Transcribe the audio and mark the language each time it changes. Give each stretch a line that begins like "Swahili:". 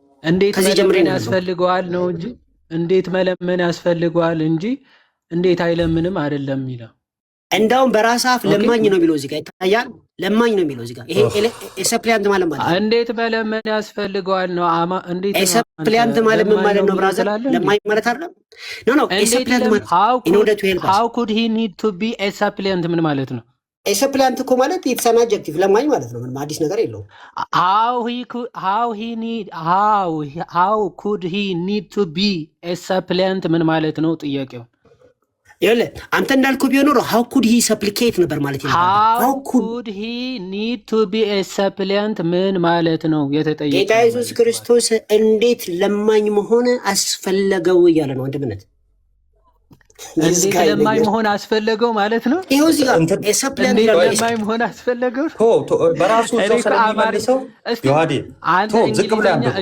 Amharic: እንዴት መለመን ያስፈልገዋል ነው እንጂ እንዴት መለመን ያስፈልገዋል እንጂ እንዴት አይለምንም አይደለም የሚለው። እንዳውም በራስ አፍ ለማኝ ነው የሚለው እዚህ ጋር ይታያል። ለማኝ ነው የሚለው እዚህ ጋር። ይሄ ሰፕሊያንት ማለት እንዴት መለመን ያስፈልገዋል ነው። እንዴት ሰፕሊያንት ማለት ምን ማለት ነው? ብራዘር ለማኝ ማለት አይደለም። ኖ ሰፕሊያንት ማለት
English: in order to help us. how could he need to be a supplicant
Amharic: ምን ማለት ነው? ሰፕሊያንት እኮ ማለት
English: it's an adjective
Amharic: ለማኝ ማለት ነው። ምንም አዲስ ነገር የለውም።
English: how could he need to be a supplicant
Amharic: ምን ማለት ነው ጥያቄው? ይኸውልህ አንተ እንዳልከው ቢሆን ኖሮ
English: how could he supplicate
Amharic: ነበር ማለት ነው።
English: how could he need to be a supplicant
Amharic: ምን ማለት ነው የተጠየቀው? ጌታ ኢየሱስ ክርስቶስ እንዴት ለማኝ መሆን አስፈለገው እያለ ነው። አንድምነት እንዴት ለማኝ መሆን አስፈለገው ማለት ነው። ይኸው እዚህ ጋር ሰፕሊያንት ለማኝ መሆን አስፈለገው በራሱ ሰው ስለሚመልሰው ዮሐዴ ዝቅ ብለህ